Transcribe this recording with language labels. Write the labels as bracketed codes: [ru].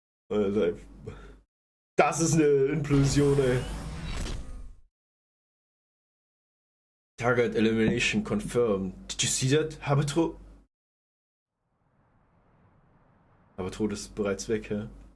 [de] Alter, das ist eine Implosion, ey. [en] Target elimination confirmed. Did you see that? [de] Habertro ist bereits weg, ja?